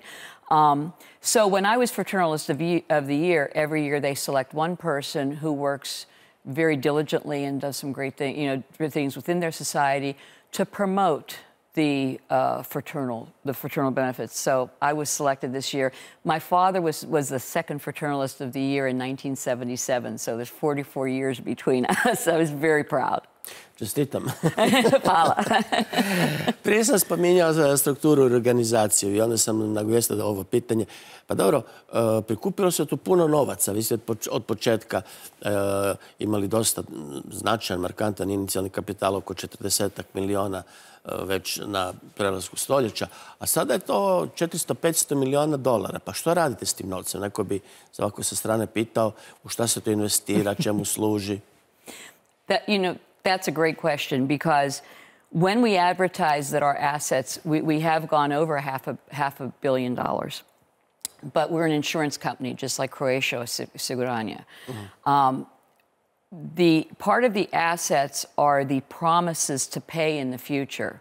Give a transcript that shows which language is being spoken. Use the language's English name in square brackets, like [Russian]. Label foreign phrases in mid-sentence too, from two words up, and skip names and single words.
[English] So when I was Fraternalist of the Year, every year they select one person who works very diligently and does some great things within their society to promote the fraternal benefits. So I was selected this year. My father was the second Fraternalist of the Year in 1977, so there's 44 years between us. I was very proud. [Croatian] Čestitam. Hvala. Prije sam spominjao strukturu i organizaciju i onda sam nagovijestio ovo pitanje. Pa dobro, prikupilo se tu puno novaca. Vi ste od početka imali dosta značajan, markantan inicijalni kapital, oko 40 miliona već na prelasku stoljeća. A sada je to 400-500 miliona dolara. Pa što radite s tim novcem? Neko bi ovako sa strane pitao u šta se to investira, čemu služi? [English] That's a great question, because when we advertise that our assets, we have gone over half a billion dollars. But we're an insurance company, just like Croatia Osiguranje. The part of the assets are the promises to pay in the future.